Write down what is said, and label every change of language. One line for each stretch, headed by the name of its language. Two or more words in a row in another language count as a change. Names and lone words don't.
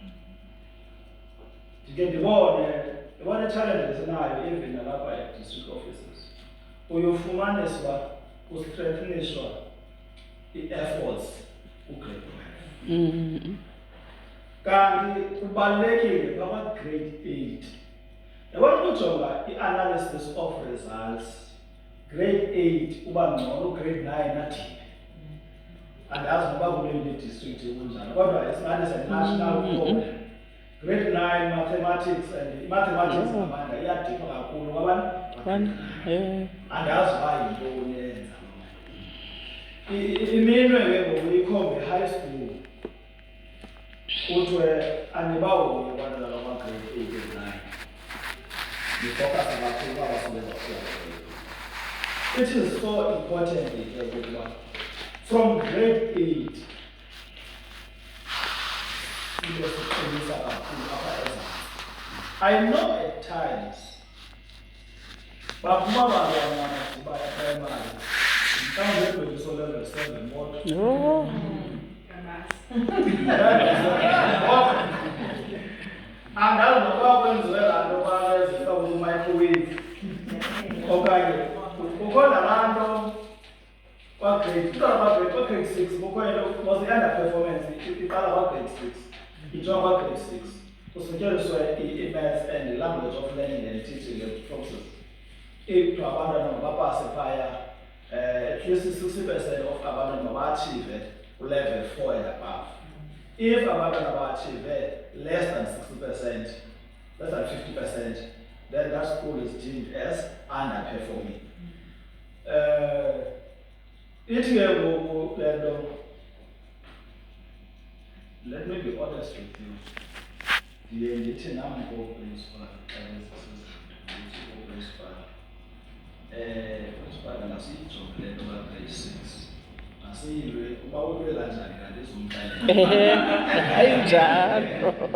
Xhosa: Ndike ndibone challenges esinayo even nalapha e-district offices. Uyofumanisa uba kustrengthenishwa i-efforts ku-grade 12. Kanti kubalulekile phakathi grade 8. Yabona ukujonga
English: i-analysis of results,
Xhosa: grade 8 uba ngcono, grade 9 athini. Andazi noba kule district kunjani, kodwa esingathi
English: national problem. Grade 9 mathematics and mathematics
Xhosa: ngamandla iyadipha kakhulu ngabani? Andazi uba yintoni eyenza loo. Iminwe ke ngoku ikhombe
English: high school.
Xhosa: Kuthiwe anibahoyi abantwana bama-grade 8 and 9. Nifocus kakhulu uba basebenza kuyo.
English: It is so important
Xhosa: ke ukuba
English: from grade 8 into
Xhosa: siqinisa kakhulu apha ezantsi.
English: I know at times
Xhosa: baphuma abantwana abadibana eprimary mhlawumbi ebhekiswe level 7 modwa. Andazi nokuba kwenziwe laa nto bazifaka kumicrowave okanye kukho nalaa nto kwa-grade 6 kukho into was i-underperformance iqala kwa-grade 6 ijonga kwa-grade 6 kusetyenziswe
English: i-maths and language of learning and teaching process. If
Xhosa: abantwana mabapase phaya
English: at least 60% of
Xhosa: abantwana maba-achieve
English: level 4 and above. If
Xhosa: abantwana ba-achieve
English: less than 60%, less than 50%, then that school is deemed as underperforming.
Xhosa: Ithi ke ngoku le nto,
English: let me be honest with you,
Xhosa: ndiye ndithi nam ngoo-principal principal masiyijonge le nto ka-grade 6. Masiyilwe, uba ulwe kanjani kanti izumxelela. Ayinjalo.